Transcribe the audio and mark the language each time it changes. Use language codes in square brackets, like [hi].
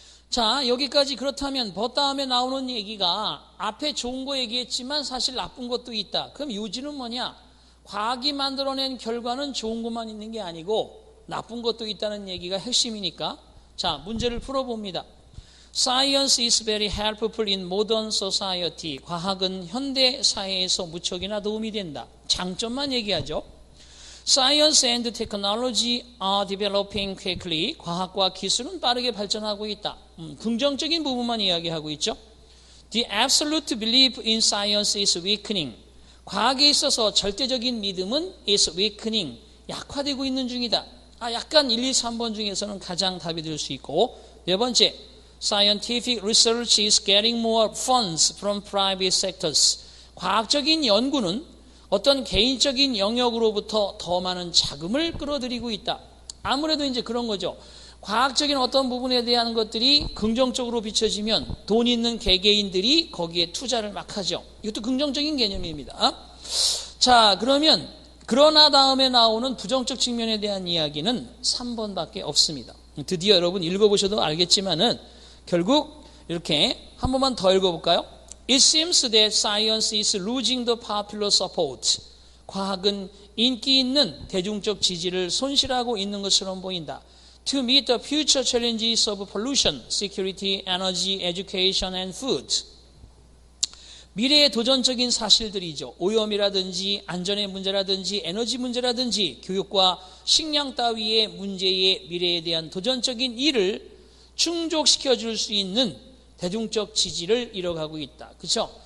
[ko] 자, 여기까지 그렇다면 다음에 나오는 얘기가 앞에 좋은 거 얘기했지만 사실 나쁜 것도 있다. 그럼 요지는 뭐냐? 과학이 만들어낸 결과는 좋은 것만 있는 게 아니고 나쁜 것도 있다는 얘기가 핵심이니까 자, 문제를 풀어봅니다. [en] Science is very helpful in modern society. [ko] 과학은 현대 사회에서 무척이나 도움이 된다. 장점만 얘기하죠. [en] Science and technology are developing quickly. [ko] 과학과 기술은 빠르게 발전하고 있다. 긍정적인 부분만 이야기하고 있죠. [en] The absolute belief in science is weakening. [ko] 과학에 있어서 절대적인 믿음은 [en] is weakening. [ko] 약화되고 있는 중이다. 약간 1, 2, 3번 중에서는 가장 답이 될 수 있고, 네 번째, [en] Scientific research is getting more funds from private sectors. [ko] 과학적인 연구는 어떤 개인적인 영역으로부터 더 많은 자금을 끌어들이고 있다. 아무래도 이제 그런 거죠. 과학적인 어떤 부분에 대한 것들이 긍정적으로 비춰지면 돈 있는 개개인들이 거기에 투자를 막 하죠. 이것도 긍정적인 개념입니다. 자, 그러나 다음에 나오는 부정적 측면에 대한 이야기는 3번밖에 없습니다. 드디어 여러분 읽어보셔도 알겠지만은 결국 이렇게 한 번만 더 읽어볼까요? [en] It seems that science is losing the popular support. [ko] 과학은 인기 있는 대중적 지지를 손실하고 있는 것처럼 보인다. [en] To meet the future challenges of pollution, security, energy, education, and food. [ko] 미래의 도전적인 사실들이죠. 오염이라든지 안전의 문제라든지 에너지 문제라든지 교육과 식량 따위의 문제의 미래에 대한 도전적인 일을 충족시켜 줄 수 있는 대중적 지지를 잃어가고 있다. 그렇죠?